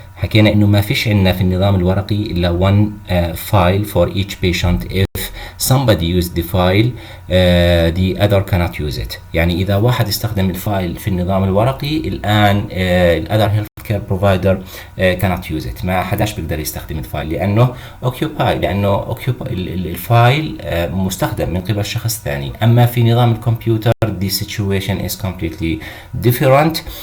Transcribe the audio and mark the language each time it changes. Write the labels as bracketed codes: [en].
[ar] حكينا انه ما فيش عندنا في النظام الورقي الا [en] one file for each patient. if somebody used the file the other cannot use it. [ar] يعني اذا واحد استخدم الفايل في النظام الورقي الان [en] other healthcare provider cannot use it. [ar] ما حداش بيقدر يستخدم الفايل لانه لانه الفايل مستخدم من قبل شخص ثاني. اما في نظام الكمبيوتر [en] the situation is completely different.